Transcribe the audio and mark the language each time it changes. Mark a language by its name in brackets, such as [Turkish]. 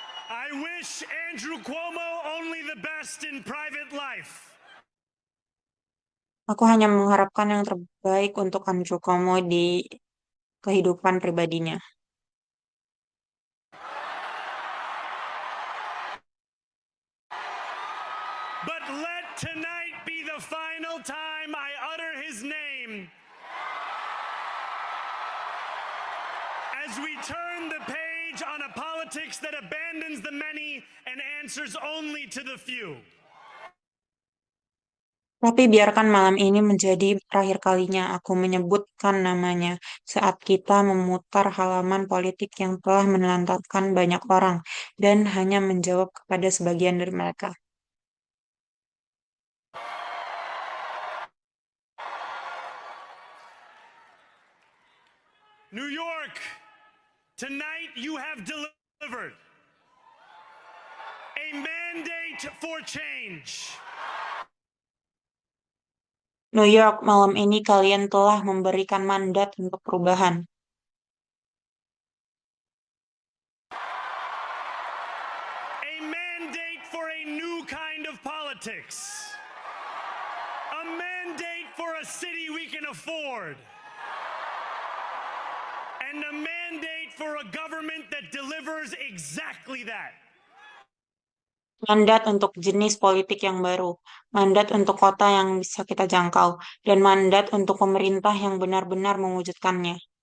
[English] I wish Andrew Cuomo only the best in private life. [Indonesian] Aku hanya mengharapkan yang terbaik untuk Andrew Cuomo di kehidupan pribadinya. [English] But let tonight be the final time I utter his name as we turn the page on a politics that abandons the many and answers only to the few. [Indonesian] Tapi biarkan malam ini menjadi terakhir kalinya aku menyebutkan namanya saat kita memutar halaman politik yang telah menelantarkan banyak orang dan hanya menjawab kepada sebagian dari mereka. [English] New York, tonight you have delivered a mandate for change. [Indonesian] New York, malam ini kalian telah memberikan mandat untuk perubahan. [English] A mandate for a new kind of politics. A mandate for a city we can afford. And a mandate for a government that delivers exactly that. [Indonesian] Mandat untuk jenis politik yang baru, mandat untuk kota yang bisa kita jangkau, dan mandat untuk pemerintah yang benar-benar mewujudkannya.